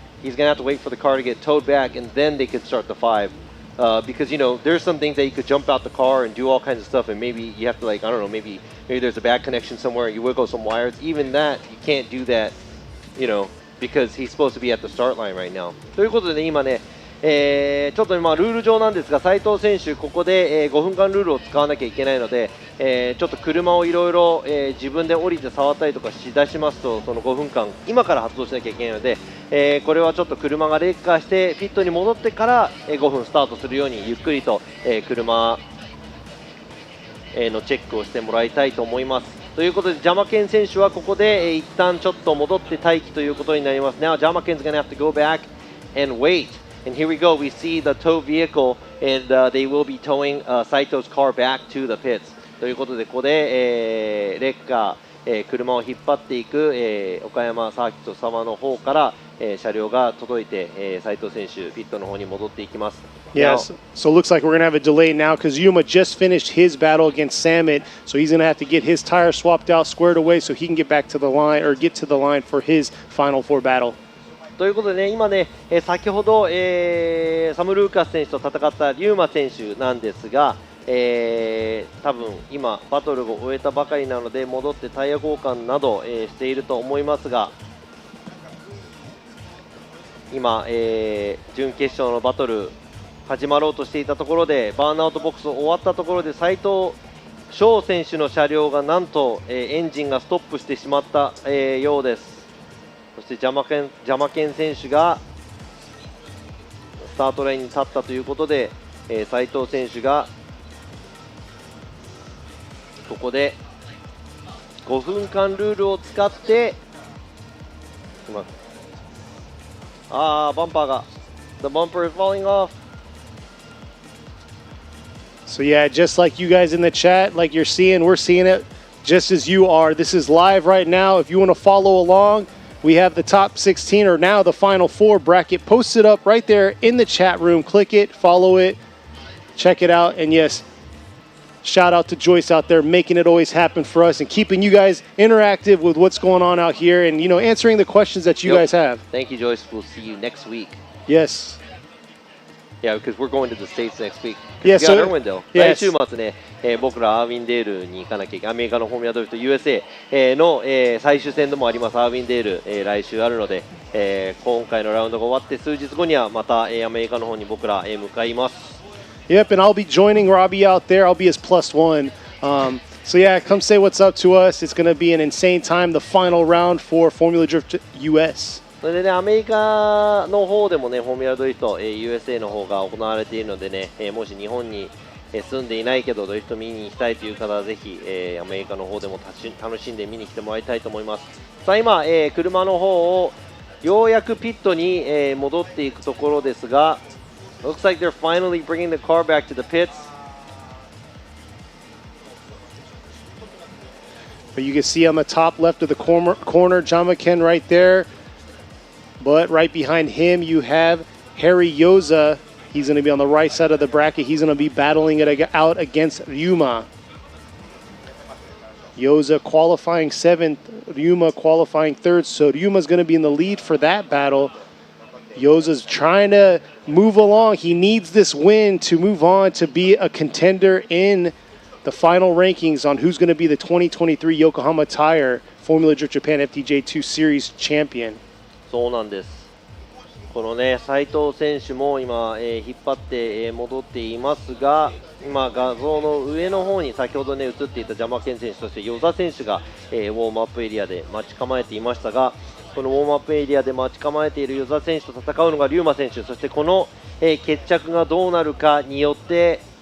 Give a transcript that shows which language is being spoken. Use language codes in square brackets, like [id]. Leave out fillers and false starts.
[en] He's going to have to wait for the car to get towed back, and then they could start the 5. Because, you know, there's some things that you could jump out the car and do all kinds of stuff, and maybe you have to, like, I don't know, maybe there's a bad connection somewhere and you wiggle some wires. Even that, you can't do that, you know, because he's supposed to be at the start line right now. [ja] ということでね、今ね、ちょっとまあルール上なんですが、斉藤選手、ここで、5分間ルールを使わなきゃいけないので、ちょっと車をいろいろ自分で降りて触ったりとかしだしますと、その5分間、今から発動しなきゃいけないので、これはちょっと車がレッカーして、ピットに戻ってから、5分スタートするように、ゆっくりと、車のチェックをしてもらいたいと思います。ということで、ジャマケン選手はここで、一旦ちょっと戻って待機ということになります。 [en] Now, Jamaken's going to have to go back and wait. And here we go. We see the tow vehicle, and they will be towing Saito's car back to the pits. [ja] ということで、ここで、レッカー、車を引っ張っていく、岡山サーキット様の方から、車両が届いて、斉藤選手、ピットの方に戻っていきます。 [en] Yes, so it looks like we're going to have a delay now because Yuma just finished his battle against Samet, so he's going to have to get his tire swapped out, squared away, so he can get back to the line or get to the line for his Final Four battle. [ja] ということでね、今ね、先ほど、サム・ルーカス選手と戦ったリューマ選手なんですが、多分今、バトルを終えたばかりなので、戻ってタイヤ交換など、していると思いますが、今、準決勝のバトル始まろうとしていたところで、バーンアウトボックス終わったところで、斉藤翔選手の車両がなんと、エンジンがストップしてしまった、ようです。そしてジャマケン選手がスタートラインに立ったということで、斉藤選手がここで5分間ルールを使ってバンパーが [en] The bumper is falling off. So yeah, just like you guys in the chat, like you're seeing, we're seeing it just as you are. This is live right now. If you want to follow along, we have the top 16 or now the Final Four bracket posted up right there in the chat room. Click it, follow it, check it out. And yes, shout out to Joyce out there making it always happen for us and keeping you guys interactive with what's going on out here and, you know, answering the questions that you guys have. Thank you, Joyce. We'll see you next week. Yes. Yeah, because we're going to the States next week. Yeah, so, yes. [ja] 来週末ね、僕らアーウィンデールに行かなきゃいけない。アメリカのフォーミュラドリフト USA の最終戦でもありますアーウィンデール、来週あるので、今回のラウンドが終わって数日後にはまた、アメリカの方に僕ら、向かいます。 [en] Yep, and I'll be joining Robbie out there. I'll be his +1. So yeah, come say what's up to us. It's going to be an insane time, the final round for Formula Drift US. [ja] それでね、アメリカの方でもね、フォーミュラドリフト、USA の方が行われているのでね、もし日本に住んでいないけどドリフト見に行きたいという方はぜひ、アメリカの方でも楽しんで見に来てもらいたいと思います。さあ今、車の方をようやくピットに、戻っていくところですが、 [en] looks like they're finally bringing the car back to the pits. But you can see on the top left of the corner, Jamaken right there. But right behind him, you have Harry Yoza. He's going to be on the right side of the bracket. He's going to be battling it out against Ryuma. Yoza qualifying 7th, Ryuma qualifying 3rd. So Ryuma's going to be in the lead for that battle. Yoza's trying to move along. He needs this win to move on to be a contender in the final rankings on who's going to be the 2023 Yokohama Tire Formula Drift Japan FDJ2 Series champion. [ja] そうなんです。このね、斉藤選手も今、引っ張って、戻っていますが、今、画像の上の方に先ほどね、映っていたジャマケン選手、そして與座選手が、ウォームアップエリアで待ち構えていましたが、このウォームアップエリアで待ち構えている與座選手と戦うのがリューマ選手、そしてこの、決着がどうなるかによって、